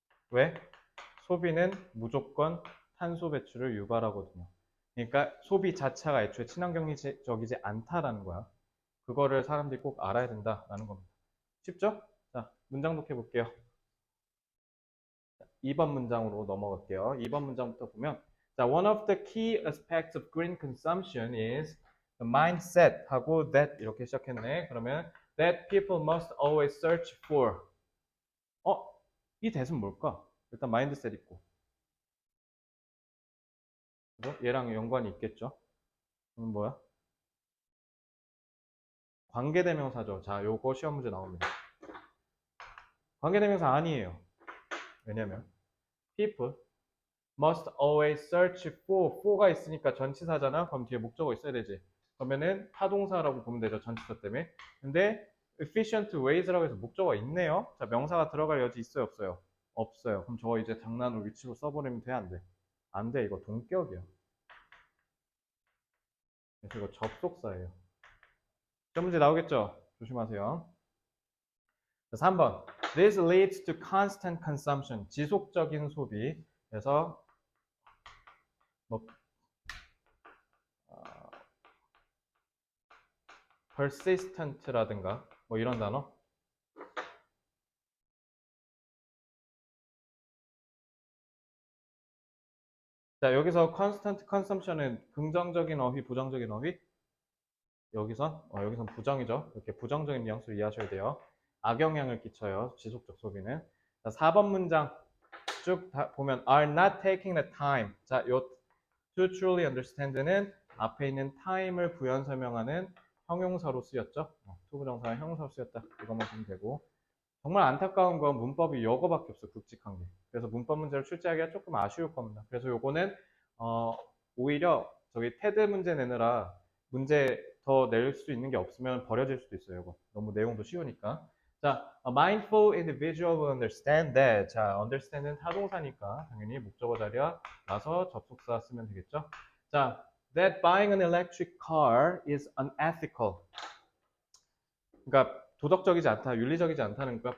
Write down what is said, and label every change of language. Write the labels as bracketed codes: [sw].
[ko] 왜? 소비는 무조건 탄소 배출을 유발하거든요. 그러니까 소비 자체가 애초에 친환경적이지 않다라는 거야. 그거를 사람들이 꼭 알아야 된다라는 겁니다. 쉽죠? 자, 문장 독해 볼게요. 2번 문장으로 넘어갈게요. 2번 문장부터 보면 자, [en] one of the key aspects of green consumption is the mindset [ko] 하고 [en] that [ko] 이렇게 시작했네. [en] 그러면 that people must always search for 이 that은 뭘까? [ko] 일단 mindset 있고 얘랑 연관이 있겠죠? 그럼 뭐야? 관계대명사죠. 자, 요거 시험 문제 나옵니다. 관계대명사 아니에요. 왜냐면 [en] people must always search for가 [ko] 있으니까 전치사잖아. 그럼 뒤에 목적어 있어야 되지. 그러면은 타동사라고 보면 되죠. 전치사 때문에. 근데 [en] efficient ways [ko] 라고 해서 목적어가 있네요. 자, 명사가 들어갈 여지 있어요, 없어요? 없어요. 그럼 저거 이제 장난으로 위치로 써버리면 돼, 안 돼? 안 돼. 이거 동격이야. 그래서 이거 접속사예요. 시험 문제 나오겠죠? 조심하세요. 자, 3번. [en] This leads to constant consumption. [ko] 지속적인 소비. 그래서 뭐 persistent라든가 뭐 이런 단어. 자, 여기서 constant consumption은 긍정적인 어휘, 부정적인 어휘? 여기선 부정이죠. 이렇게 부정적인 뉘앙스를 이해하셔야 돼요. 악영향을 끼쳐요. 지속적 소비는. 자, 4번 문장 쭉 보면 [en] are not taking the time. [ko] 자, 요 [en] to truly understand [ko] 는 앞에 있는 time을 부연 설명하는 형용사로 쓰였죠. to 부정사가 형용사로 쓰였다. 이것만 보면 되고. 정말 안타까운 건 문법이 이거밖에 없어. 굵직한 게. 그래서 문법 문제를 출제하기가 조금 아쉬울 겁니다. 그래서 요거는 오히려 저기 테드 문제 내느라 문제 더 낼 수 있는 게 없으면 버려질 수도 있어요. 이거 너무 내용도 쉬우니까. 자, [en] a mindful individual will understand that. [ko] 자, understand는 타동사니까 당연히 목적어 자리야 나서 접속사 쓰면 되겠죠. 자, [en] that buying an electric car is unethical. [ko] 그러니까 도덕적이지 않다, 윤리적이지 않다는 거야.